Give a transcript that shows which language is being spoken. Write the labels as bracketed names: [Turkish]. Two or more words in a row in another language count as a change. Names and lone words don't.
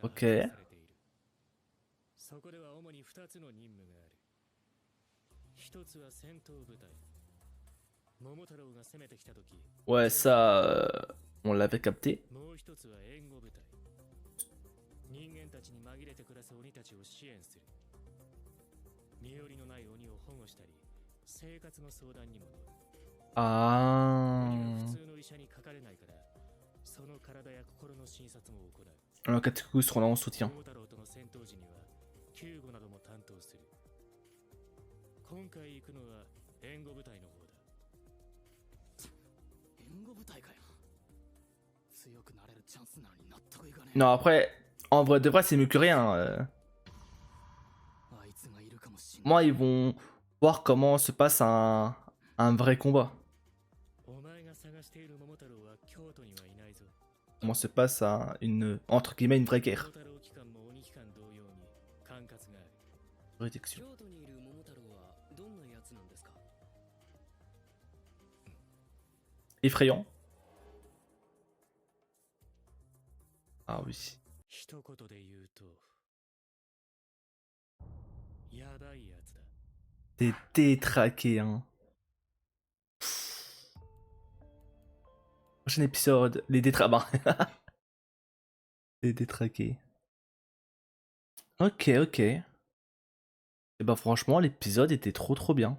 [French] OK [Japanese] 配置されているそこでは主に2つの任務がある一つは戦闘部隊桃太郎が攻めてきた時 [French] Ouais, ça, on l'avait capté. [Japanese] もう一つは援護部隊人間たちに紛れて暮らす鬼たちを支援する身寄りのない鬼を保護したり生活の相談にも乗る鬼は [French] Ah. [Japanese] 普通の医者にかかれないからその体や心の診察も行う [French] Alors, Kataku seront là en soutien. [Japanese] 桃太郎との戦闘時には救護なども担当する今回行くのは援護部隊の方だ援護部隊かよ強くなれるチャンスなのに納得いかね [French] Non, après, en vrai de vrai, c'est mieux que rien. [Japanese] あいつがいるかもしんない [French] Moi, ils vont voir comment se passe un vrai combat. [Japanese] お前が探している桃太郎は京都にはいないぞ [French] Comment se passe une, entre guillemets, une vraie [Japanese] 桃 [French] guerre. [Japanese] 太郎機関も鬼機関同様に管轄がある [French] Juridiction. [Japanese] 京都にいる桃太郎はどんなやつなんですか [French] Effrayant. Ah oui. [Japanese] 一言で言うとやばいやつだ [French] T'es détraqué, hein. Prochain épisode, les les détraqués. Ok, ok. Et bah franchement, l'épisode était trop bien.